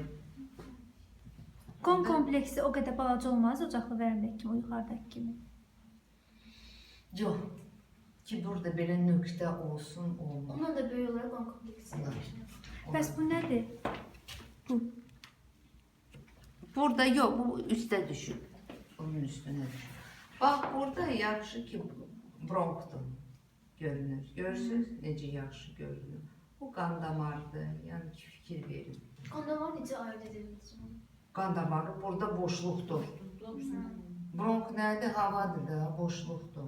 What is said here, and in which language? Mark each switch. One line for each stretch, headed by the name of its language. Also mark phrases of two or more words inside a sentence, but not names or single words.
Azerbaijani: Qon kompleksi o qədər balaca olmaz ocaqlı vərəmdəki kimi, o yuxarıdakı kimi. Yox. Ki burada belə nöqtə olsun, olmaz. Ondan da böyük olaraq qon kompleksi. Bəs bu nədir? Bu.
Turkish: Burada yok, bu üste düşüp. Bunun üstüne düşüp.
Azerbaijani: Bak burada yaxşı ki bronkdur görünür. Görürsünüz necə yaxşı görünür. Bu qan damardır, yəni ki fikir verin. Qan damar necə ayırt edilir? Qan damarı burada boşluqdur. Bronk nədir? Havadır da, boşluqdur.